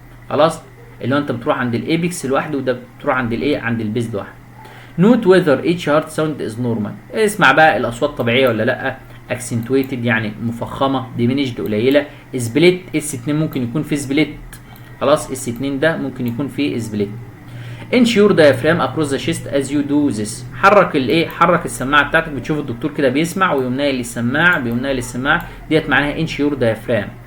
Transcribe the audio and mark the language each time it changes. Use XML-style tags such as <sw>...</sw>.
<ar>خلاص، اللي هو انت بتروح عند الايبكس لوحده وده بتروح عند الايه عند البيز لوحده.</ar> <en>Note whether each heart sound is normal.</en> <ar>اسمع بقى الاصوات طبيعيه ولا لا، accentuated يعني مفخمه، diminished قليله، سبليت اس 2 ممكن يكون في سبليت. خلاص، اس 2 ده ممكن يكون في سبليت.</ar> <en>ensure diaphragm across the chest as you do this.</en> <ar>حرك الايه، حرك السماعه بتاعتك. بتشوف الدكتور كده بيسمع ويقوم ناقل للسماعه، بيقوم ناقل للسماعه ديت، معناها</ar> <en>ensure diaphragm.</en>